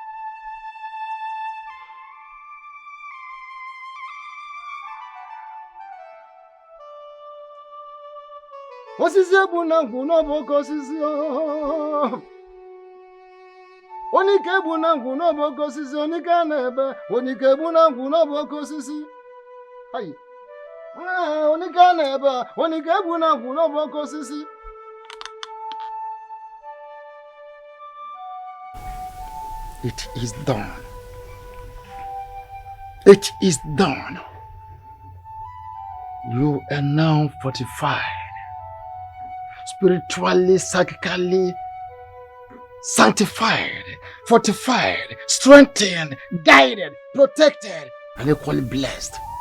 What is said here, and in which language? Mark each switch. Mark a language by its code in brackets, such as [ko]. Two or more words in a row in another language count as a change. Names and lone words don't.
[ig] Osisi ebu na ngwu n'obo osisi o. Onike ebu na ngwu n'obo osisi onika na ebe. Onike ebu na ngwu n'obo osisi. Ayi. Onika na ebe. Onike ebu na ngwu n'obo osisi. [en] It is done. It is done. You are now fortified. Spiritually, psychically sanctified, fortified, strengthened, guided, protected, and equally blessed.